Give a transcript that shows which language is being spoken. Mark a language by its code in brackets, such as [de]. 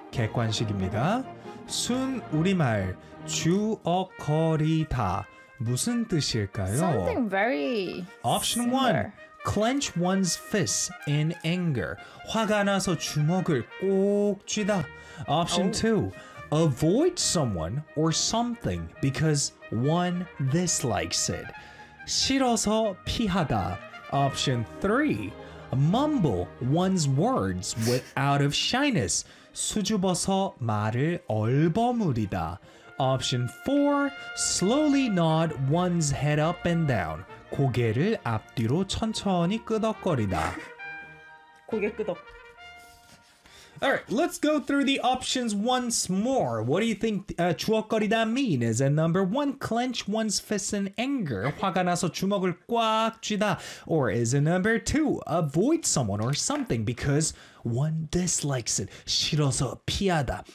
[ko] 객관식입니다. 순 우리말 주어거리다 무슨 뜻일까요? [en] Something very Option similar. One. clench one's fists in anger. [ko] 화가 나서 주먹을 꼭 쥐다. [en] Option 2. Avoid someone or something because one dislikes it. [ko] 싫어서 피하다. [en] Option 3. Mumble one's words with out of shyness. [ko] 수줍어서 말을 얼버무리다. [en] Option 4. Slowly nod one's head up and down. [ko] 고개를 앞뒤로 천천히 끄덕거리다. 고개 끄덕. [en] Alright, let's go through the options once more. What do you think 주먹거리다 mean? Is it number 1, clench one's fist in anger, [ko] 화가 나서 주먹을 꽉 쥐다? [en] Or is it number 2, avoid someone or something because one dislikes it, [ko] 싫어서 피하다?